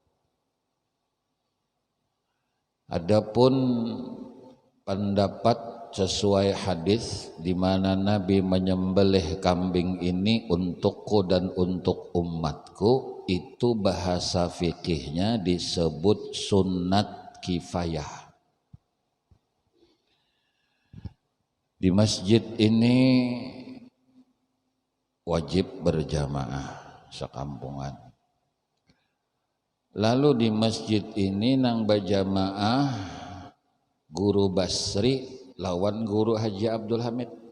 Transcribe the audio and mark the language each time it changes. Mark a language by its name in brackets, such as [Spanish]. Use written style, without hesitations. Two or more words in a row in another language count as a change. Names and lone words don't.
[Indonesian] Adapun pendapat sesuai hadis di mana Nabi menyembelih kambing ini untukku dan untuk umatku, itu bahasa fikihnya disebut sunnat kifayah. Di masjid ini wajib berjamaah sekampungan. [Banjar] Lalu di masjid ini nang berjamaah Guru Basri lawan Guru Haji Abdul Hamid.